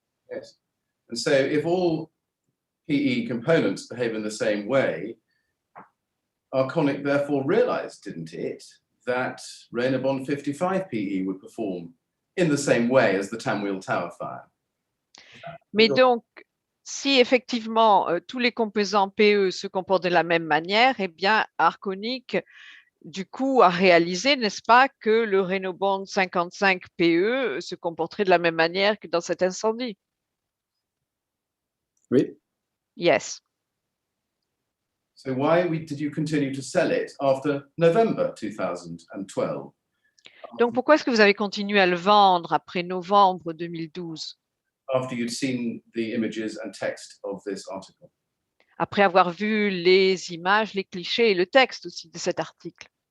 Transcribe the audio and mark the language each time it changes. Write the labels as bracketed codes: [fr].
[en] Yes. And so if all PE components behave in the same way, Arconic therefore realized, didn't it, that Reynobond 55 PE would perform in the same way as the Tamwheel Tower fire. [fr] Mais donc, si effectivement tous les composants PE se comportent de la même manière, eh bien, Arconic, du coup, a réalisé, n'est-ce pas, que le Reynobond 55 PE se comporterait de la même manière que dans cet incendie. Oui. [en] Yes. So why did you continue to sell it after November 2012? [fr] Donc, pourquoi est-ce que vous avez continué à le vendre après novembre 2012? [en] After you'd seen the images and text of this article? [fr] Après avoir vu les images, les clichés et le texte aussi de cet article.